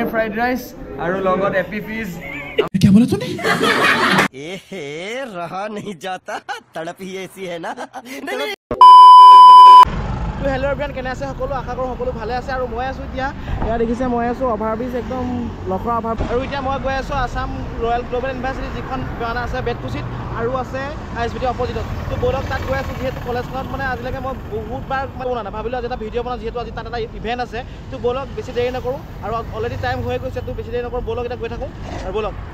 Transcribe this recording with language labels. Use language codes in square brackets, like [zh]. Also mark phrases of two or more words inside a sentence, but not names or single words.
[en] fried rice [as] আৰু লগত এপি ফিজ [hi] क्या बोला तूने ए हे रहा नहीं जाता तड़प ही ऐसी है ना তো হেল্ল' [as] এভৰিৱান কেনে আছে সকলো আশা কৰোঁ সকলো ভালে আছে আৰু মই আছোঁ এতিয়া এয়া দেখিছে মই আছোঁ অভাৰব্ৰিজ একদম লখৰা অভাৰ আৰু এতিয়া মই গৈ আছোঁ আসাম ৰয়েল গ্লোবেল ইউনিভাৰ্চিটি যিখন বানা আছে বেতকুছিত আৰু আছে আইএছবিটি অপজিটত তো বলক তাত গৈ আছোঁ যিহেতু কলেজখনত মানে আজিলৈকে মই বহুতবাৰ বনা নাই ভাবিলোঁ আজি এটা ভিডিঅ' বনাওঁ যিহেতু আজি তাত এটা ইভেণ্ট আছে তো বলক বেছি দেৰি নকৰোঁ আৰু [en] already time [as] হৈ গৈছে তো বেছি দেৰি নকৰোঁ বলক এতিয়া গৈ থাকোঁ আৰু বলক